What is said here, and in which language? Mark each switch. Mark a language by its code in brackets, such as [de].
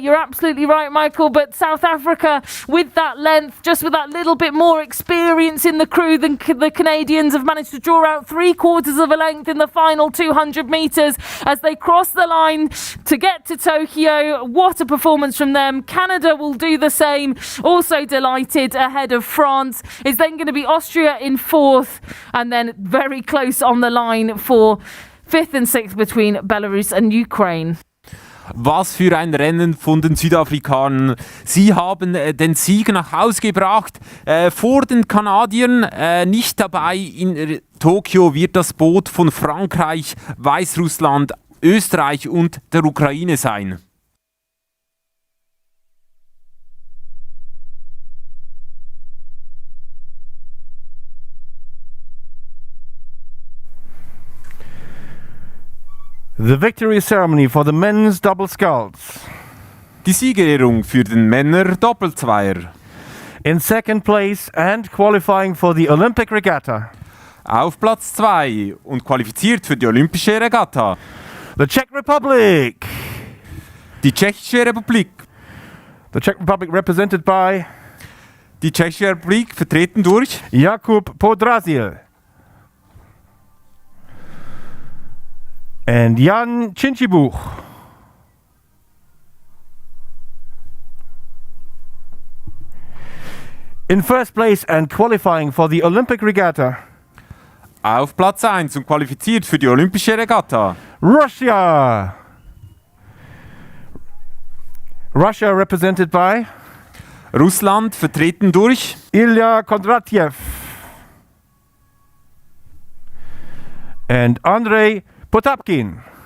[en] You're absolutely right, Michael. But South Africa, with that length, just with that little bit more experience in the crew than the Canadians, have managed to draw out 3/4 of a length in the final 200 metres as they cross the line to get to Tokyo. What a performance from them. Canada will do the same. Also delighted ahead of France. It's then going to be Austria in 4th, and then very close on the line for 5th and 6th between Belarus and Ukraine. [de] Was für ein Rennen von den Südafrikanern. Sie haben den Sieg nach Hause gebracht. Vor den Kanadiern nicht dabei in Tokio wird das Boot von Frankreich, Weißrussland, Österreich und der Ukraine sein. [en] The victory ceremony for the men's double sculls. [de] Die Siegerehrung für den Männer-Doppelzweier. [en] In second place and qualifying for the Olympic Regatta. [de] Auf Platz 2 und qualifiziert für die Olympische Regatta. [en] The Czech Republic. [de] Die Tschechische Republik. [en] The Czech Republic represented by [de] Die Tschechische Republik vertreten durch [en] Jakub Podrazil and Jan Cinčibuch. In first place and qualifying for the Olympic Regatta. [de] auf Platz 1 und qualifiziert für die Olympische Regatta. [en] Russia. Russia represented by [de] Russland vertreten durch [en] Ilya Kondratiev and Andrei Potapkin.